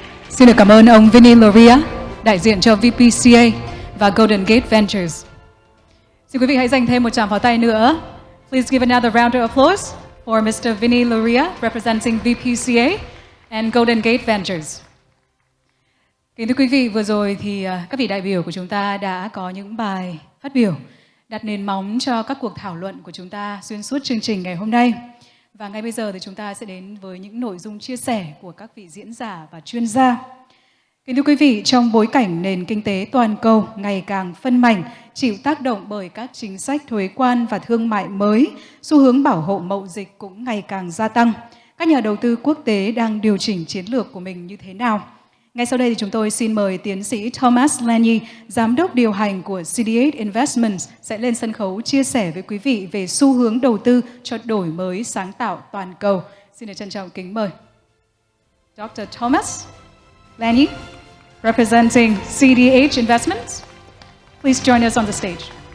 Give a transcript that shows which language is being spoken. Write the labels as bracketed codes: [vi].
[vi] Xin được cảm ơn ông Vinny Loria, đại diện cho VPCA và Golden Gate Ventures. Xin quý vị hãy dành thêm một tràng pháo tay nữa. [en] Please give another round of applause for Mr. Vinny Loria, representing VPCA and Golden Gate Ventures. [vi] Kính thưa quý vị, vừa rồi thì các vị đại biểu của chúng ta đã có những bài phát biểu đặt nền móng cho các cuộc thảo luận của chúng ta xuyên suốt chương trình ngày hôm nay. Và ngay bây giờ thì chúng ta sẽ đến với những nội dung chia sẻ của các vị diễn giả và chuyên gia. Kính thưa quý vị, trong bối cảnh nền kinh tế toàn cầu ngày càng phân mảnh, chịu tác động bởi các chính sách thuế quan và thương mại mới, xu hướng bảo hộ mậu dịch cũng ngày càng gia tăng. Các nhà đầu tư quốc tế đang điều chỉnh chiến lược của mình như thế nào? Ngay sau đây thì chúng tôi xin mời tiến sĩ Thomas Lanyi, giám đốc điều hành của CD8 Investments sẽ lên sân khấu chia sẻ với quý vị về xu hướng đầu tư cho đổi mới sáng tạo toàn cầu. Xin được trân trọng kính mời Dr. [en] Thomas Lanyi, representing CD8 Investments. Please join us on the stage.